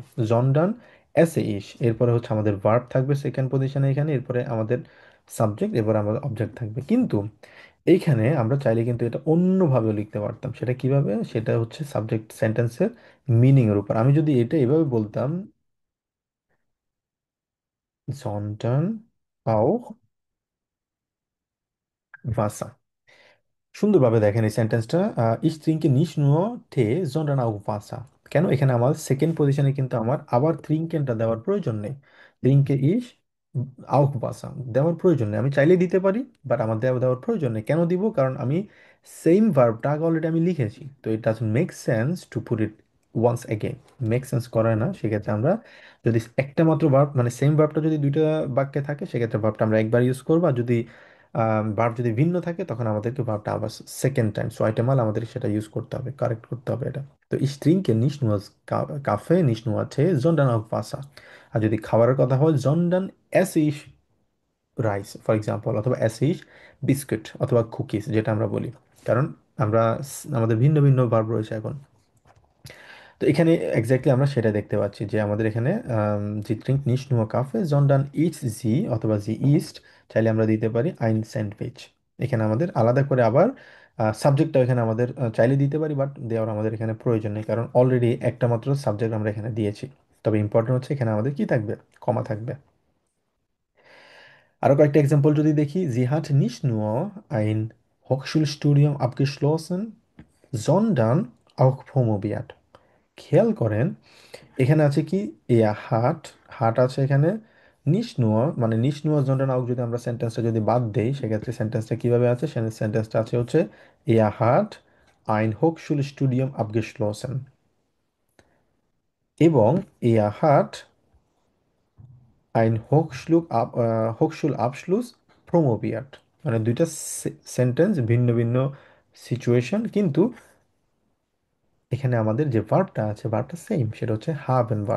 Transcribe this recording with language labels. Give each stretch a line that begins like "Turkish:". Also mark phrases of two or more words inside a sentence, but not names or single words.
German: sondern esse ich,
Bangla: এরপরে হচ্ছে আমাদের ভার্ব থাকবে সেকেন্ড পজিশনে এখানে, এরপরে আমাদের সাবজেক্ট, এরপরে আমাদের অবজেক্ট থাকবে। কিন্তু এইখানে আমরা চাইলে কিন্তু এটা অন্যভাবেও লিখতে পারতাম। সেটা কিভাবে? সেটা হচ্ছে সাবজেক্ট সেন্টেন্সের মিনিং এর উপর। আমি যদি এটা এভাবে বলতাম,
German: sondern auch Wasser।
Bangla: সুন্দরভাবে দেখেন এই সেন্টেন্সটা,
German: ich trinke nicht nur Tee, sondern auch Wasser। কেন?
Bangla: এখানে আমার সেকেন্ড পজিশনে কিন্তু আমার আবার trinkenটা দেওয়ার প্রয়োজন নেই।
German: trinke ich auch Wasser
Bangla: দেওয়ার প্রয়োজন নেই, আমি চাইলে দিতে পারি, বাট আমার দেওয়ার প্রয়োজন নেই। কেন দিব? কারণ আমি সেম ভার্বটা আগে অলরেডি আমি লিখেছি, তো
English: it doesn't make sense to put it once again. make sense
Bangla: করে না। সেক্ষেত্রে আমরা যদি একটা মাত্র ভার্ব, মানে সেম ভার্বটা যদি দুইটা বাক্যে থাকে, সেক্ষেত্রে ভার্বটা আমরা একবার ইউজ করবো। আর যদি ভার্ব যদি ভিন্ন থাকে, তখন আমাদেরকে ভার্বটা আবার সেকেন্ড টাইম ছয়টা মাল আমাদের সেটা ইউজ করতে হবে, কারেক্ট করতে হবে এটা।
German: তো ich trinke nicht nur Kaffee, nicht nur Tee, sondern auch Wasser।
Bangla: আর যদি খাবারের কথা হয়,
German: sondern esse ich
English: rice for example,
Bangla: অথবা
German: esse ich
Bangla: বিস্কুট অথবা কুকিজ যেটা আমরা বলি। কারণ আমরা আমাদের ভিন্ন ভিন্ন ভার্ব রয়েছে এখন। তো এখানে এক্স্যাক্টলি আমরা সেটা দেখতে পাচ্ছি যে আমাদের এখানে
German: sie trinkt nicht nur Kaffee sondern isst sie,
Bangla: অথবা
German: sie isst
Bangla: চাইলে আমরা দিতে পারি
German: ein Sandwich.
Bangla: এখানে আমাদের আলাদা করে আবার সাবজেক্টটা এখানে আমাদের চাইলে দিতে পারি, বাট দেওয়ার আমাদের এখানে প্রয়োজন নেই, কারণ অলরেডি একটা মাত্র সাবজেক্ট আমরা এখানে দিয়েছি। তবে ইম্পর্টেন্ট হচ্ছে এখানে আমাদের কি থাকবে? কমা থাকবে। আরও কয়েকটা এক্সাম্পল যদি দেখি,
German: sie hat nicht nur ein Hochschulstudium abgeschlossen, sondern auch promoviert.
Bangla: খেয়াল করেন এখানে আছে কি,
German: er hat,
Bangla: হাট আছে এখানে। নিশনুয়া মানে
German: nicht nur sondern auch
Bangla: যদি আমরা সেন্টেন্সটা যদি বাদ দেই, সেক্ষেত্রে সেন্টেন্সটা কিভাবে আছে? সেন্টেন্সটা আছে হচ্ছে
German: er hat ein Hochschulstudium abgeschlossen,
Bangla: এবং
German: er hat Hochschulabschluss promoviert.
Bangla: মানে দুইটা সেন্টেন্স, ভিন্ন ভিন্ন সিচুয়েশন, কিন্তু এখানে আমাদের যে ভার্বটা আছে, ভার্বটা সেম, সেটা হচ্ছে হাবেন ভার্ব।